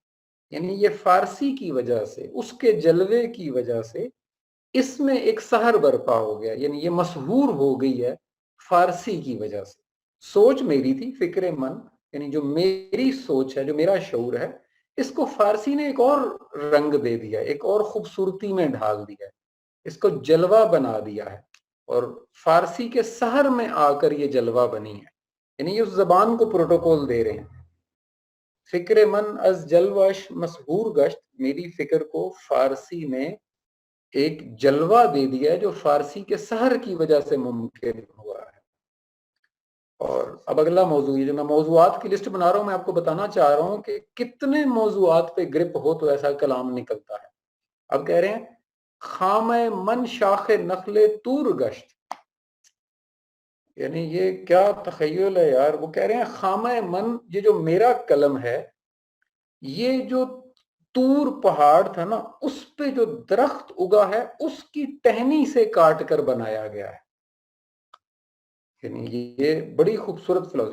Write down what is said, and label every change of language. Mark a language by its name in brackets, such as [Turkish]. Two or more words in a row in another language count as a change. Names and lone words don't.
[Urdu] یعنی یہ فارسی کی وجہ سے، اس کے جلوے کی وجہ سے اس میں ایک سحر برپا ہو گیا، یعنی یہ مشہور ہو گئی ہے فارسی کی وجہ سے. سوچ میری تھی, [Persian] فکر من, [Urdu] یعنی جو میری سوچ ہے، جو میرا شعور ہے، اس کو فارسی نے ایک اور رنگ دے دیا، ایک اور خوبصورتی میں ڈھال دیا ہے، اس کو جلوہ بنا دیا ہے. اور فارسی کے سحر میں آ کر یہ جلوہ بنی ہے، یعنی یہ اس زبان کو پروٹوکول دے رہے ہیں. [Persian] فکر من از جلوش مسحور گشت، [Urdu] میری فکر کو فارسی نے ایک جلوہ دے دیا ہے جو فارسی کے سحر کی وجہ سے ممکن ہوا ہے. اور اب اگلا موضوع، یہ جو میں موضوعات کی لسٹ بنا رہا ہوں، میں آپ کو بتانا چاہ رہا ہوں کہ کتنے موضوعات پہ گرپ ہو تو ایسا کلام نکلتا ہے. اب کہہ رہے ہیں [Persian] خام من شاخ نخل تور گشت، [Urdu] یعنی یہ کیا تخیل ہے یار. وہ کہہ رہے ہیں [Persian] خام من، [Urdu] یہ جو میرا قلم ہے، یہ جو تور پہاڑ تھا نا، اس پہ جو درخت اگا ہے اس کی ٹہنی سے کاٹ کر بنایا گیا ہے. یعنی یہ بڑی خوبصورت فلسفی.